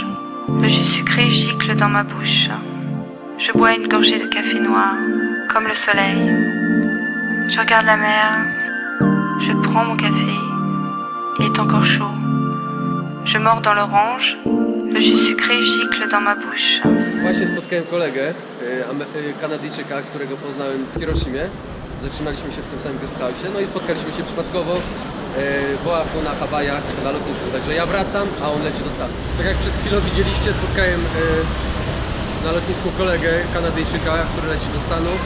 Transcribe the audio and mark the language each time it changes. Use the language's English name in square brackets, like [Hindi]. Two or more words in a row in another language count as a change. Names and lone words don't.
[French] Le jus sucré gicle dans ma bouche. Je bois une gorgée de café noir, comme le soleil. Je regarde la mer. Je prends mon café. Il est encore chaud. Je mords dans l'orange. Le jus sucré gicle dans ma bouche. [Polish] Właśnie spotkałem kolegę, Kanadyjczyka, którego poznałem w Hiroshimie. Zatrzymaliśmy się w tym samym guesthouse'ie, no i spotkaliśmy się przypadkowo w Oahu na Hawajach na lotnisku. Także ja wracam, a on leci do Stanów. Tak jak przed chwilą widzieliście, spotkałem na lotnisku kolegę Kanadyjczyka, który leci do Stanów.